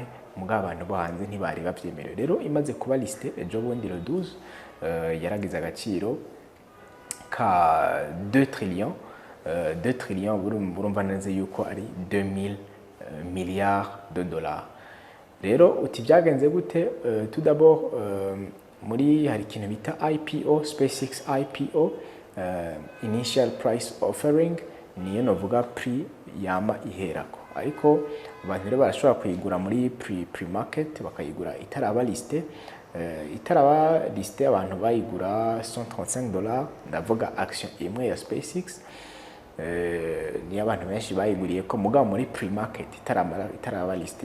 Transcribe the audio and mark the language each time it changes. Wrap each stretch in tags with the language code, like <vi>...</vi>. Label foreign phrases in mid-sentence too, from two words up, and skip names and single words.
<rn>Mugabo abantu bo hanze ntibari bavyemerewe. Rero imaze kuba liste ejo bundi le 12 yaragize agaciro ka 2 trillions. 2 trillions burumva neze yuko ari 2000</rn> <fr>milliards de dollars.</fr> <rn>Rero uti byagenze gute?</rn> <fr>Tout d'abord</fr> <rn>muri hari ikintu bita IPO,</rn> <en>SpaceX IPO, initial price offering,</en> <rn>niyo novuga prix yama iherako, ariko abantu rero barashobora kuyigura muri pre-market bakayigura itaraba liste. Itaraba liste abantu bayigura $135, ndavuga action imwe ya SpaceX. Ni abantu benshi bayiguriye ko mugabo muri pre-market itaraba liste.</rn>